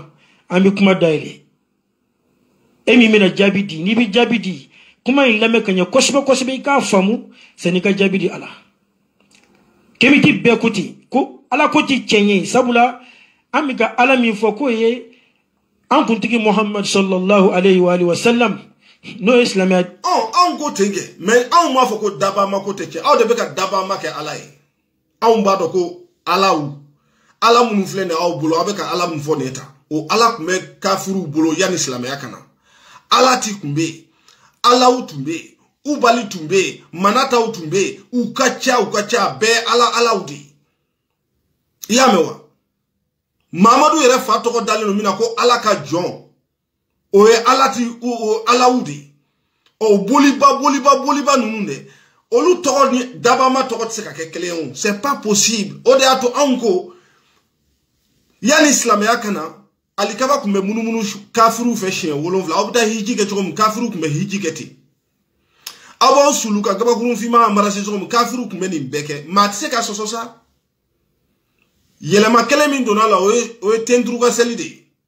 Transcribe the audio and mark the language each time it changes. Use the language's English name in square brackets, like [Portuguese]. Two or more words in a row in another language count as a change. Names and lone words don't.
[Bambara] An bɛ kuma dayɛlɛ e min bɛna jaabi di n'i bɛ jaabi di kuma in lamɛn ka ɲɛ kosɛbɛ kosɛbɛ i k'a faamu sanni ka jaabi di ala kemiti bɛɛ ko ten ko ala ko tɛ tiɲɛ ye sabula an bɛ ka ala min fɔ k'o ye an kuntigi muhammad [Arabic] صلى الله عليه وسلم [Bambara] n'o ye silamɛya. anw ko ten kɛ mais anw m'a fɔ ko dabama ko tɛ tiɲɛ aw de bɛ ka dabama kɛ ala ye anw b'a dɔn ko ala minnu filɛ nin ye aw bolo aw bɛ ka ala min fɔ nin ye tan. O ala tun bɛ kafiruw bolo yanni silamɛya ka na ala ti tun bɛ yen alaw tun bɛ yen ubali tun bɛ yen manataw tun bɛ yen u ka ca bɛɛ alaw de ye i y'a mɛn wa mamadu yɛrɛ fa tɔgɔ dalen don min na ko ala ka jɔn o ye alaw de ye ɔ boliba ninnu dɛ olu tɔgɔ ni dabama tɔgɔ tɛ se ka kɛ kelen ye o [French] c'est pas possible [Bambara] o de y'a to anw ko yanni silamɛya ka na alikaba tun bɛ munumunu kafiruw fɛ siɲɛ 7 aw bɛ taa hiji kɛ cogo min kafiruw tun bɛ hiji kɛ ten aw b'aw sulu ka gabakurun finma marase cogo min kafiruw tun bɛ nin bɛɛ kɛ maa tɛ se ka sɔsɔ sa yɛlɛma kelen min donna la o ye tenturu ka seli de ye